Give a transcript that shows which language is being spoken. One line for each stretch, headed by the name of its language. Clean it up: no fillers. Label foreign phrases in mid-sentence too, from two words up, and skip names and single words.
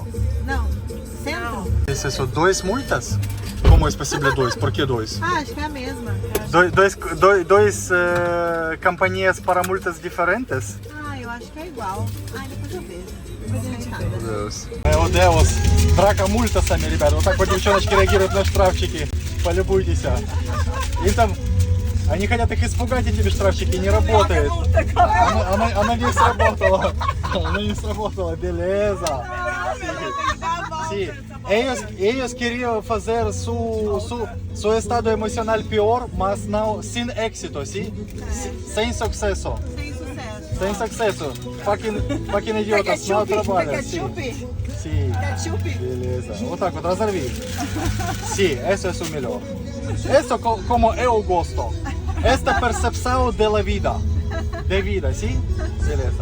Portuguese: Não. Centro? Esse são dois multas? Como é possível dois? Por que dois? Ah, acho que é a mesma. Dois companhias para multas diferentes? Ah, eu acho que é igual. Ah, depois eu vejo. Depois a gente nada. Meu Deus,
Russian: драка мультасами, ребята. Вот так вот девчоночки реагируют на штрафчики. Полюбуйтесь. Им там, они хотят их испугать, этими штрафчики, не работает. Она не сработала. Она не сработала,
Portuguese: beleza. Sim. Eles queriam fazer seu estado emocional pior, mas não sem êxito, sim? Sem sucesso. Sem sucesso. Fucking idiotas, não trabalham. Sim. Sim. Beleza.
Russian: Вот так вот, разорви.
Portuguese: Sim, isso é o melhor. Isso como eu gosto. Esta percepção da vida. De vida, sim? Beleza.